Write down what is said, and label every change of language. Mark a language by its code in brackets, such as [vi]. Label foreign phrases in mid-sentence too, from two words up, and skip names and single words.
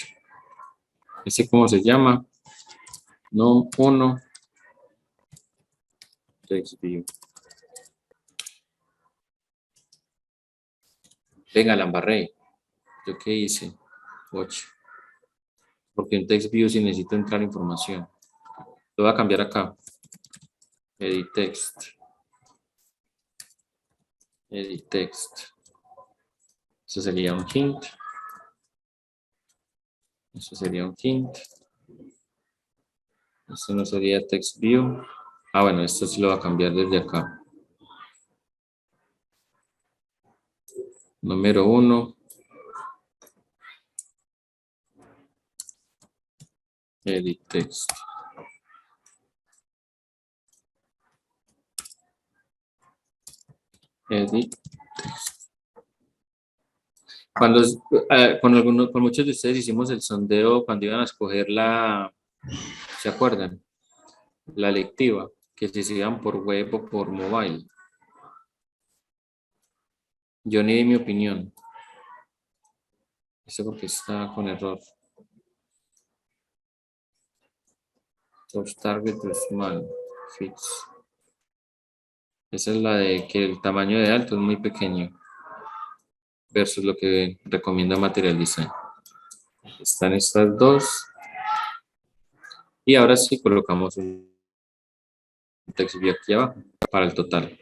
[es] ¿Este cómo se llama? No, 1, TextView. Venga, la embarré. ¿Yo qué hice? 8. Porque en TextView sí necesito entrar información. Lo voy a cambiar acá. [en] Edit text. Edit text. [es] Eso sería un hint. Eso sería un hint. Esto no sería [en] text view. [es] Ah, bueno, esto sí lo va a cambiar desde acá. Número 1. [en] Edit text. Edit text. [es] Con muchos de ustedes hicimos el sondeo cuando iban a escoger la ¿Se acuerdan? La lectiva, que si se iban por web o por mobile. Yo ni di mi opinión. Esto porque está con error. [en] Source target small fits. [es] Esa es la de que el tamaño de alto es muy pequeño versus lo que recomienda Material Design. Están estas dos. Y ahora sí colocamos un [en] text view [es] aquí abajo para el total.